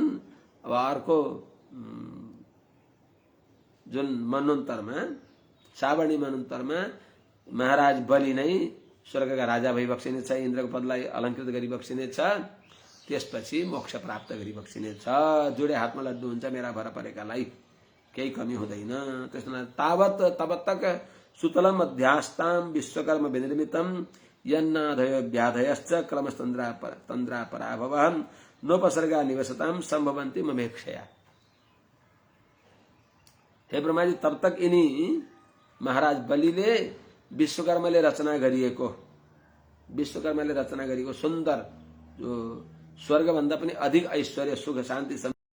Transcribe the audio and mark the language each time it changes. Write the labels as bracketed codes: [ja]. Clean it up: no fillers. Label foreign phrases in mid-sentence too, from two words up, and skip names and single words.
[ne] अब अर्को जुन मनोन्तरमा, श्रावणी मनोन्तरमा महाराज बलि नै स्वर्गका राजा भई बक्सिनेछ, इन्द्रको पदलाई अलङ्कृत गरी बक्सिनेछ, त्यसपछि मोक्ष प्राप्त गरी बक्सिनेछ। जोडे हातमा लड्डु हुन्छ मेरा भर परेकालाई, केही कमी हुँदैन। [sa] त्यसमा तावत तबतक सुतलम अध्यास्ताम विश्वकर्म विनिर्मितम यन्नाधयो व्याधयश्च क्रमस्तन्द्रा पराभवः नोपसर्गा निवसताम संभवन्ति ममेक्षया। [ne] हे ब्रह्मा जी, [hi] तब तक [ne] यिनी महाराज बलिले विश्वकर्माले रचना गरिएको सुन्दर जो स्वर्गभन्दा पनि अधिक ऐश्वर्य सुख शान्ति